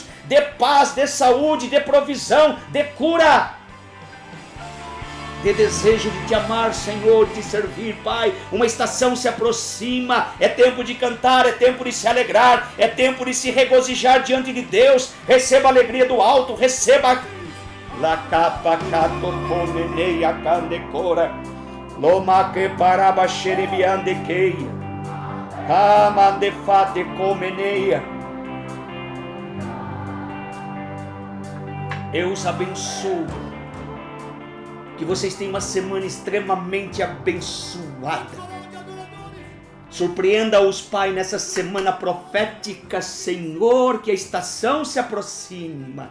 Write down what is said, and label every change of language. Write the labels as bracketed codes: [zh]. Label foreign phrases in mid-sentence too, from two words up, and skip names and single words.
[pt] Dê paz, dê saúde, dê provisão, dê cura. Dê desejo de te amar, Senhor, de te servir, Pai. Uma estação se aproxima. É tempo de cantar, é tempo de se alegrar, é tempo de se regozijar diante de Deus. Receba a alegria do alto, receba la capa cato comeneia candecora loma que paraba xerebiande queia amande fate comeneia. Eu os abençoo, que vocês tenham uma semana extremamente abençoada. Surpreenda-os, Pai, nessa semana profética, Senhor, que a estação se aproxima.